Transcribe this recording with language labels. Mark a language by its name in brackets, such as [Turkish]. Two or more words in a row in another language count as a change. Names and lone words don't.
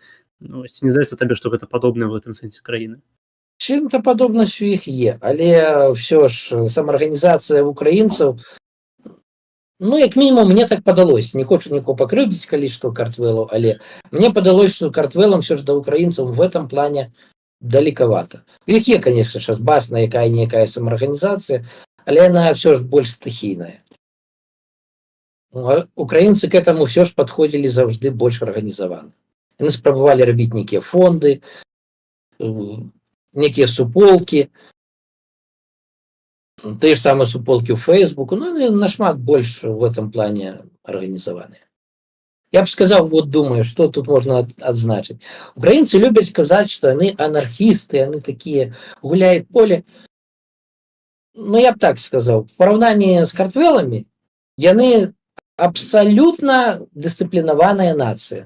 [Belarusian] Ці не здаецца табе, што гэта падобнае ў гэтым сэнсе краіны? Чым-то падобнасць у іх є, але ўсё ж самаарганізацыя украінцаў, ну, як мінімум, мне так падалось. Не хочу нікого пакрыўдзіць, калі што Картвэлу, але мне падалось, што Картвэлам ўсё ж да украінцаў [Russian] в этом плане [Belarusian] далекавата. У іх є, [Russian] конечно, сейчас [Belarusian] бачна якая-некая самаарганізацыя, але яна ўсё ж больш стыхійная. Украінцы [Russian] к этому [Belarusian] ўсё ж падходзілі заўжды больш арганізавана. Яны спрабавалі рабіць нейкія фонды, некія суполкі, тыя ж самыя суполкі ў Фейсбуку, ну, яны нашмат больш [Russian] в этом плане [Belarusian] арганізаваныя. Я б сказаў, вот думаю, што тут можна адзначыць. Украінцы любяць казаць, што яны анархісты, яны такія гуляй поле. Ну, я б так сказаў, в параўнанні з Картвэламі яны абсалютна дысцыплінаваная нацыя.